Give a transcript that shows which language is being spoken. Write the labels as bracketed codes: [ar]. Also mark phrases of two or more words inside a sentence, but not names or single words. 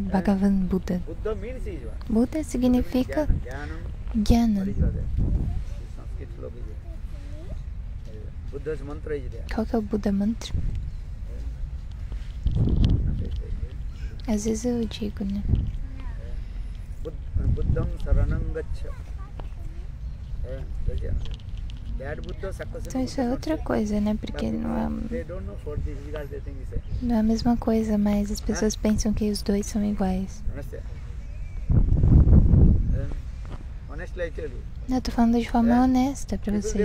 [pt] Bhagavan Buda. Buda significa Jnana. Qual que é o Buda Mantra? Às vezes eu digo, né? [pi] Buddham saranam gaccha. [pt] Então isso é outra coisa, né? Porque não é a mesma coisa, mas as pessoas pensam que os dois são iguais. Eu tô falando de forma honesta pra vocês.